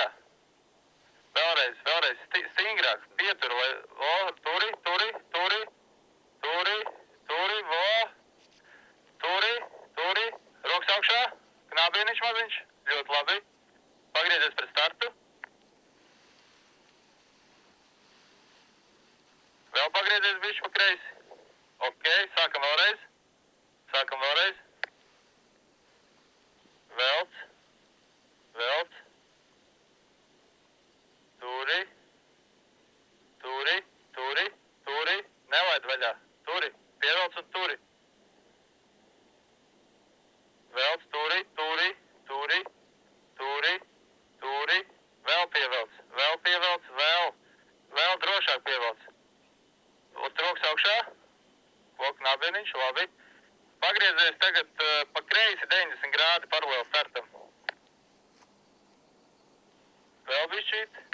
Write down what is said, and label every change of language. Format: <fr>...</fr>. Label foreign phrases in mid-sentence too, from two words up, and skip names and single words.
<lv>Vēlreiz, stingrāk, pietur, lai, turi, turi, turi, turi, turi, turi, turi, rokas augšā, knābieniņš maziņš, ļoti labi. Pagriezies pret startu. Vēl pagriezies bišķi pa kreisi. Ok, sākam vēlreiz. Velc. Turi, turi, turi, turi, nelaid vaļā. Turi, pievelc un turi. Velc, turi, turi, turi, turi, turi, vēl pievelc, vēl drošāk pievelc. Uz rokas augšā, knābieniņš, labi. Pagriezies tagad pa kreisi 90 grādi paralēli startam. Vēl bišķīt.</lv>